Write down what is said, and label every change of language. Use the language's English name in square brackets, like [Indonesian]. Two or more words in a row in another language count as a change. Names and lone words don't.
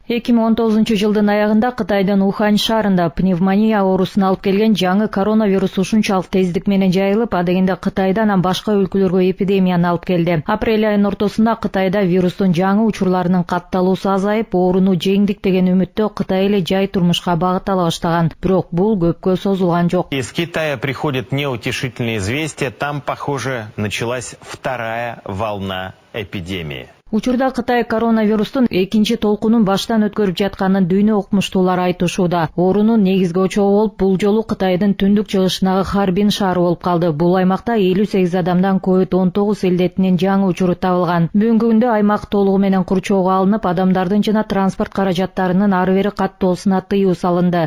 [Kyrgyz] 2019 жылдын аягында Кытайдын Ухань шаарында пневмония оорусун алып келген жаңы коронавирус ушунчалык тездик менен жайылып, адегенде Кытайдан анан башка өлкөлөргө эпидемияны алып келди. Апрель айынын ортосунда Кытайда вирустун жаңы учурларынын катталуусу азайып, ооруну жеңдик деген үмүттө Кытай эле жай турмушка багыттала баштаган. Бирок бул көпкө созулган жок. [Russian] Из Китая приходят неутешительные известия. Там, похоже, началась вторая волна эпидемии. [Kyrgyz] Учурда Кытай коронавирустун экинчи толкунун баштан өткөрүп жатканын дүйнө окумуштуулар айтышууда. Оорунун негизги очогу болуп, бул жолу Кытайдын түндүк чыгышындагы Харбин шаары болуп калды. Бул аймакта 58 адамдан COVID-19 илдетинин жаңы учуру табылган. Бүгүнкү күндө аймак толугу менен курчоого алынып, адамдардын жана транспорт каражаттарынын ары бери каттоосуна тыюу салынды.